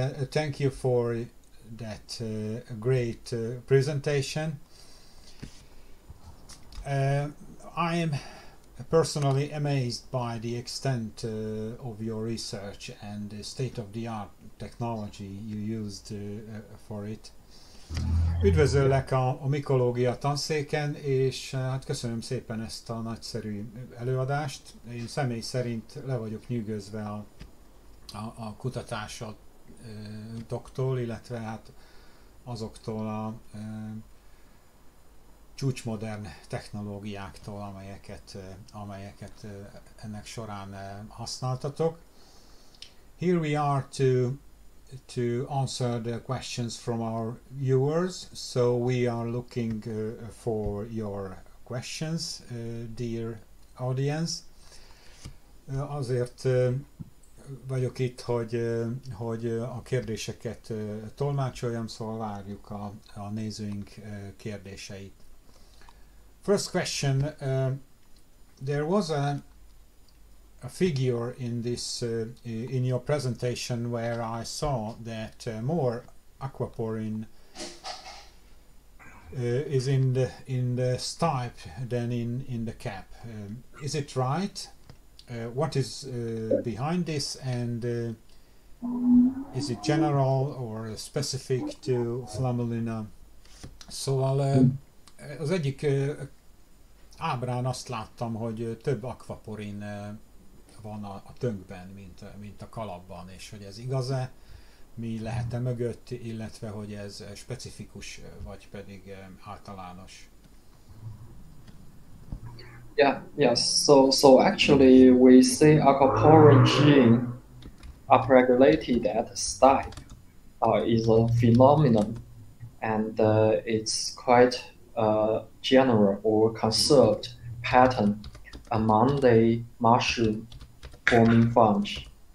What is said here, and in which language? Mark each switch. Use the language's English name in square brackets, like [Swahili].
[English] Thank you for that great presentation. I am personally amazed by the extent of your research and the state-of-the-art technology you used for it. [Hungarian] Üdvözöllek a Mikológia Tanszéken, és hát köszönöm szépen ezt a nagyszerű előadást. Én személy szerint le vagyok nyűgözve a kutatásoktól, illetve hát azoktól a csúcsmodern technológiáktól, amelyeket ennek során használtatok. [English] Here we are to answer the questions from our viewers, so we are looking for your questions, dear audience. [Hungarian] Azért vagyok itt, hogy a kérdéseket tolmácsoljam, szóval várjuk a nézőink kérdéseit. [English] First question, there was a figure in this in your presentation where I saw that more aquaporin is in the stipe than in the cap. Is it right? What is behind this, and is it general or specific to Flammulina? [Hungarian] Szóval az egyik ábrán azt láttam, hogy több aquaporin van a tönkben, mint a kalapban, és hogy ez igaz-e, mi lehet-e mögött, illetve hogy ez specifikus, vagy pedig általános. [English] Yes. So actually, we say aquaporin gene upregulated at stipe is a phenomenon, and it's quite general or conserved pattern among the mushroom forming fungi.